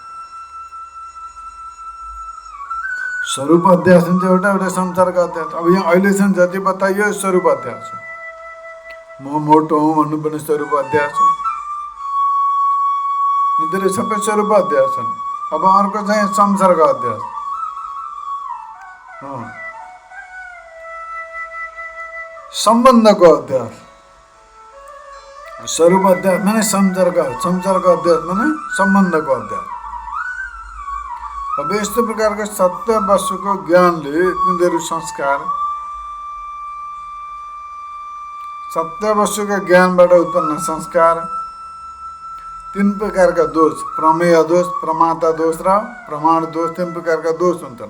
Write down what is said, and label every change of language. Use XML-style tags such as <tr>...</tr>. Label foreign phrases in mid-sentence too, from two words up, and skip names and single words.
<ne>स्वरूप अध्यास हुन्छ एउटा, एउटा संसर्ग अध्यास। अब यहाँ अहिलेसम्म जति बताइयो स्वरूप अध्यास हो। म मोटो हुँ भन्नु पनि स्वरूप अध्यास हो। यिनीहरू सबै स्वरूप अध्यास छन्। अब अर्को चाहिँ संसर्ग अध्यास। सम्बन्धको अध्यास। स्वरूप अध्यास माने संसर्ग, संसर्ग अध्यास माने सम्बन्धको अध्यास। अब यस्तो प्रकारको सत्य वस्तुको ज्ञानले तिनीहरू संस्कार, सत्य वस्तुका ज्ञानबाट उत्पन्न संस्कार, तीन प्रकारका दोष, प्रमेय दोष, प्रमाता दोष र प्रमाण दोष, तीन प्रकारका दोष हुन्छन्।</ne>